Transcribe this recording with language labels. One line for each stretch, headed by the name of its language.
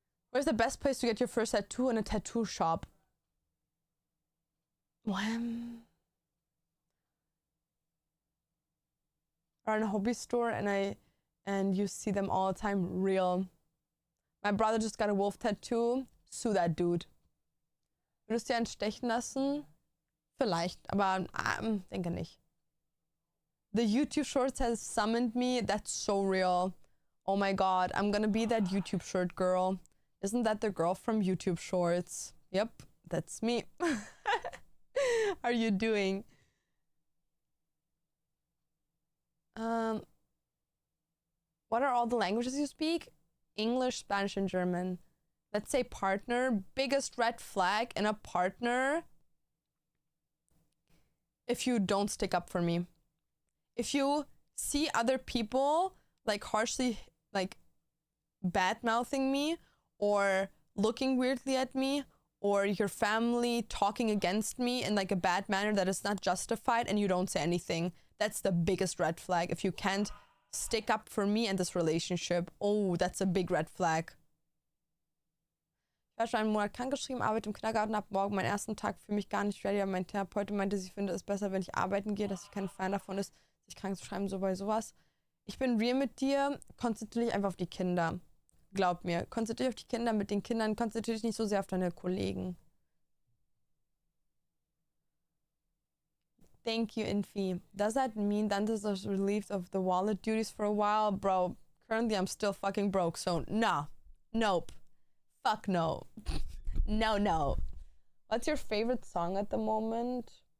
English: Where's the best place to get your first tattoo? In a tattoo shop. When? Or in a hobby store and you see them all the time. Real. My brother just got a wolf tattoo. Sue that dude.
German: Würdest du einen stechen lassen? Vielleicht, aber denke nicht.
English: The YouTube Shorts has summoned me. That's so real. Oh my god, I'm gonna be that YouTube Short girl. Isn't that the girl from YouTube Shorts? Yep, that's me. How are you doing? What are all the languages you speak? English, Spanish, and German. Let's say partner. Biggest red flag in a partner. If you don't stick up for me. If you see other people like harshly like bad-mouthing me or looking weirdly at me or your family talking against me in like a bad manner that is not justified and you don't say anything, that's the biggest red flag. If you can't stick up for me and this relationship, oh, that's a big red flag.
German: Ich war schon einen Monat krankgeschrieben, arbeite im Kindergarten, ab morgen meinen ersten Tag, für mich gar nicht ready, aber mein Therapeut meinte, sie finde es besser, wenn ich arbeiten gehe, dass ich kein Fan davon ist, sich krank zu schreiben, so bei sowas. Ich bin real mit dir, konzentriere dich einfach auf die Kinder. Glaub mir, konzentriere dich auf die Kinder, mit den Kindern, konzentriere dich nicht so sehr auf deine Kollegen.
English: Thank you, Infi. Does that mean Dantes was relieved of the wallet duties for a while? Bro, currently I'm still fucking broke, so nah. Nope. Fuck no. No. What's your favorite song at the moment?